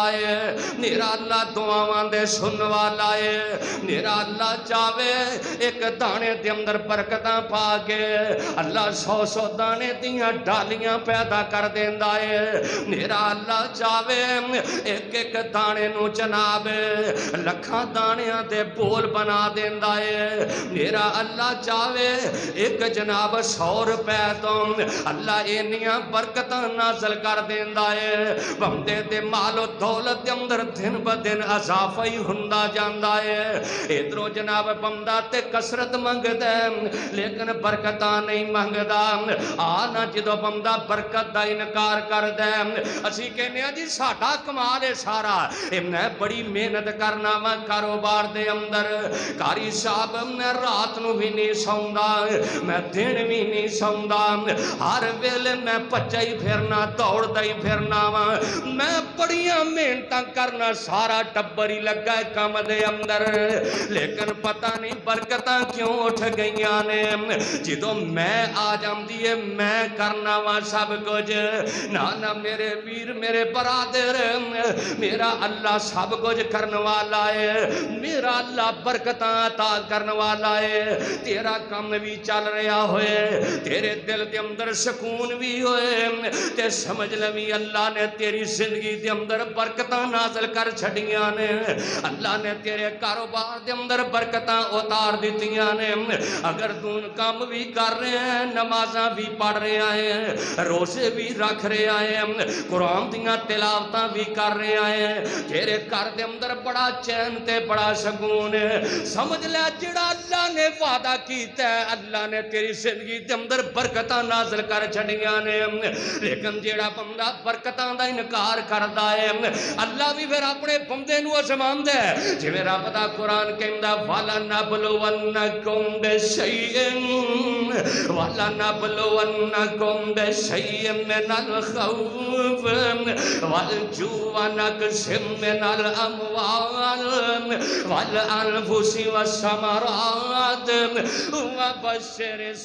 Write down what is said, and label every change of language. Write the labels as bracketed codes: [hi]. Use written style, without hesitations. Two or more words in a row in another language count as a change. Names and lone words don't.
[pa] ہے میرا اللہ دعاواں دے سن والا ہے میرا اللہ چاہے ایک دانے دے اندر برکتاں پا کے اللہ 100 دانے دیاں ڈالیاں پیدا کر دیندا ہے میرا اللہ چاہے ایک ایک دانے نو جناب لکھاں دانیاں دے بول بنا دیندا ہے میرا اللہ چاہے ایک جناب 100 روپے تو اللہ اینیاں برکتاں نازل کر دیندا ہے بندے دے مال و دولت دے اندر دن ب دن اضافہ ہی ہوندا جاندا ہے ادھروں جناب بندہ تے کثرت منگدا لیکن برکتاں نہیں منگدا آنا جدوں بندہ برکت دا انکار کردا اسی کہنے جی ساڈا کمال ہے سارا میں بڑی محنت کرنا وا کاروبار دے اندر کاری صاحب میں رات نو بھی نہیں سوندا میں دن بھی نہیں سوندا ہر ویلے میں پچا ہی پھرنا دوڑدا ہی پھرنا وا میں بڑیاں محنتاں کرنا سارا ٹبر ہی لگا ہے کام دے اندر لیکن پتہ نہیں برکتاں کیوں اٹھ گئیاں نے جدوں میں آ جاندی ہے میں کرنا وا سب کچھ نہ میرے ویر میرے برادر میرا اللہ سب کچھ کرن والا ہے میرا اللہ برکتاں عطا کرن والا ہے تیرا کام بھی چل رہا ہوئے تیرے دل دے اندر سکون بھی ہوئے تے سمجھ لوی اللہ نے تیری زندگی دے اندر برکتاں نازل کر چھڑیاں نے اللہ نے تیرے کاروبار دے اندر برکتاں اتار دیتیاں نے [ur] اگر دون کام بھی کر رہے ہیں نمازاں بھی پڑھ رہے ہیں روزے بھی رکھ رہے ہیں [pa] قرآن دیاں تلاوتاں بھی کر رہے ہیں تیرے گھر دے اندر بڑا چین تے بڑا سکون ہے سمجھ لے جڑا اللہ نے وعدہ کیتا ہے اللہ نے تیری زندگی دے اندر برکتاں نازل کر چھڑیاں نے لیکن جڑا بندہ برکتاں دا انکار کردا ہے اللہ بھی پھر اپنے بندے نو آزماندا ہے جویں رب دا قرآن کہندا [ar] وَلَنَبْلُوَنَّكُمْ بِشَيْءٍ وَلَنَبْلُوَنَّكُمْ بِشَيْءٍ مِّنَ الْخَوْفِ وَالْجُوعِ وَنَقْصٍ مِّنَ الْأَمْوَالِ وَالْأَنفُسِ وَالثَّمَرَاتِ وَبَشِّرِ